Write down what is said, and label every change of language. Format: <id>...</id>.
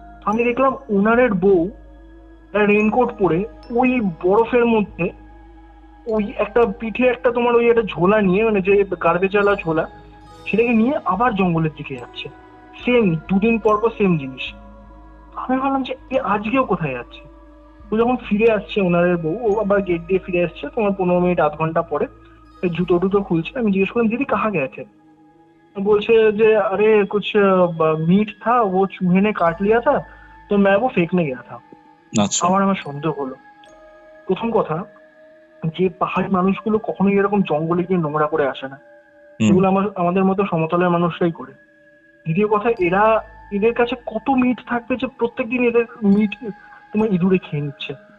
<bn>আমি দেখলাম ওনারের বউ রেইনকোট পরে ওই বরফের মধ্যে ওই একটা পিঠে একটা তোমার ওই একটা ঝোলা নিয়ে, মানে যে গার্বেজ ওয়ালা ঝোলা, সেটাকে নিয়ে আবার জঙ্গলের দিকে যাচ্ছে। সেম 2 দিন পর পর সেম জিনিস। আমি ভাবলাম যে এ আজকেও কোথায় যাচ্ছে। ও যখন ফিরে আসছে ওনারের বউ, ও আবার গেট দিয়ে ফিরে আসছে তোমার 15 মিনিট আধ ঘন্টা পরে, জুতো টুতো খুলছে। আমি জিজ্ঞেস করলাম দিদি কাহা গেছে? बोलছে যে</bn> <hi>अरे कुछ मीट था वो चूहे ने काट लिया था तो मैं वो फेंकने गया था।</hi> <bn>আচ্ছা। আমার সন্দেহ হলো। প্রথম কথা, যে পাহাড়ি মানুষগুলো কখনোই এরকম জঙ্গলে গিয়ে নোংরা করে আসে না, হুম। এগুলো আমাদের মতো সমতলের মানুষরাই করে। দ্বিতীয় কথা, এদের কাছে কত মিট থাকবে যে প্রত্যেকদিন এদের মিট তোমার ইঁদুরে খেয়ে নিচ্ছে।</bn>